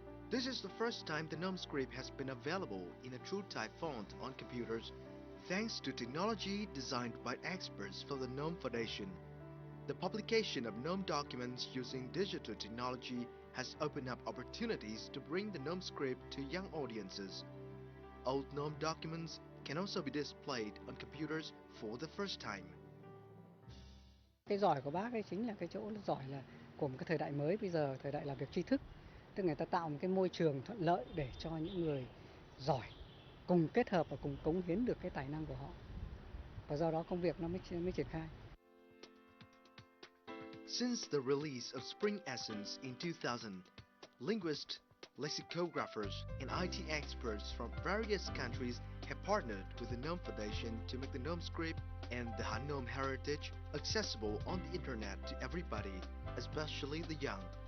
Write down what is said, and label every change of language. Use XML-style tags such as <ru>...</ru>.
<en>This is the first time the Nom script has been available in a true type font on computers, thanks to technology designed by experts from the Nom Foundation. The publication of Nom documents using digital technology has opened up opportunities to bring the Nom script to young audiences. Old Nom documents can also be displayed on computers for the first time.</en> <vi>Cái giỏi của bác ấy chính là cái chỗ giỏi là của một cái thời đại mới bây giờ, thời đại làm việc tri thức. Tức người ta tạo một cái môi trường thuận lợi để cho những người giỏi cùng kết hợp và cùng cống hiến được cái tài năng của họ. Và do đó công việc nó mới triển khai.</vi> <en>Since the release of Spring Essence in 2000, linguists, lexicographers, and IT experts from various countries have partnered with the Nom Foundation to make the Nom script and the Han Nom heritage accessible on the internet to everybody, especially the young.</en>